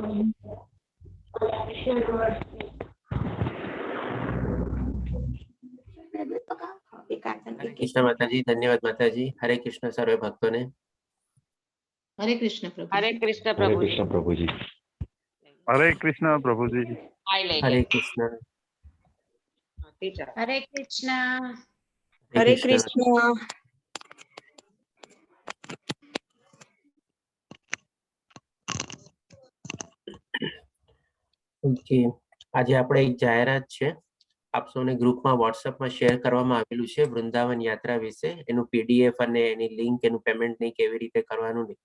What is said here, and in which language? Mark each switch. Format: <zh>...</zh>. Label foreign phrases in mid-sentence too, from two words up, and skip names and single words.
<hi>हरे कृष्ण माताजी। धन्यवाद माताजी। हरे कृष्ण सर्वे भक्तों ने। हरे कृष्ण प्रभु। हरे कृष्ण हरे प्रभु। कृष्ण प्रभु जी। हरे कृष्ण प्रभु जी। हरे कृष्ण। हरे कृष्ण। हरे कृष्ण।</hi> <gu>ઓકે, આજે આપણે એક જાહેરાત છે આપ સૌને ગ્રુપમાં વોટ્સએપમાં શેર કરવામાં આવેલું છે વૃંદાવન યાત્રા વિશે, એનું પીડીએફ અને એની લિંક, એનું પેમેન્ટ નહીં કેવી રીતે કરવાનું નહીં.</gu>